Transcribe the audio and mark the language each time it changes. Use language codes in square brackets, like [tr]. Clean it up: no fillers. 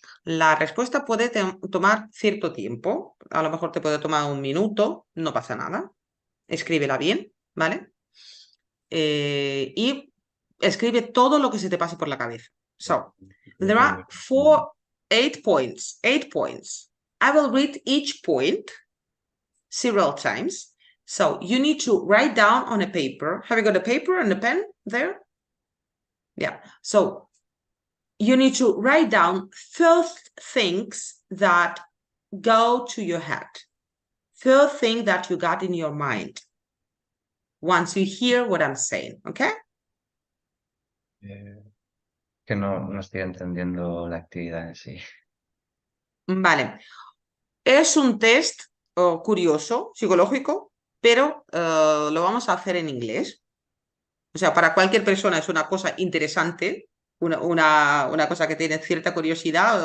[es] La respuesta puede tomar cierto tiempo. A lo mejor te puede tomar un minuto, no pasa nada. Escríbela bien, ¿vale? Y escribe todo lo que se te pase por la cabeza. [en] So, there are 8 points. 8 points. I will read each point several times. So you need to write down on a paper. Have you got a paper and a pen there? Yeah. So you need to write down first things that go to your head. First thing that you got in your mind. Once you hear what I'm saying, okay? [es] Que no estoy entendiendo la actividad en sí. Vale. Es un test curioso, psicológico, pero lo vamos a hacer en inglés. O sea, para cualquier persona es una cosa interesante, una cosa que tiene cierta curiosidad.